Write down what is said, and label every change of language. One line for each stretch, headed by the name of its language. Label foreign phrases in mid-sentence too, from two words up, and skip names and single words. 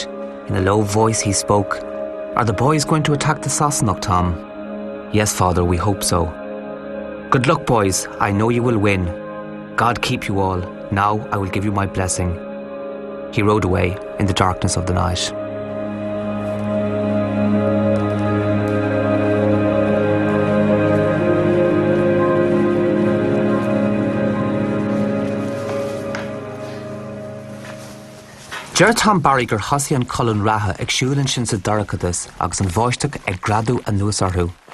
English: In a low voice he spoke. "Are the boys going to attack the Sassenach, Tom?" "Yes, Father, we hope so." "Good luck, boys. I know you will win. God keep you all. Now I will give you my blessing." He rode away in the darkness of the night.
Irish: Deir Tom Barry gur thosaí an Colún Ratha ag siúlann sin sa dorchadas agus an bháisteach ag gradú a nús orthú.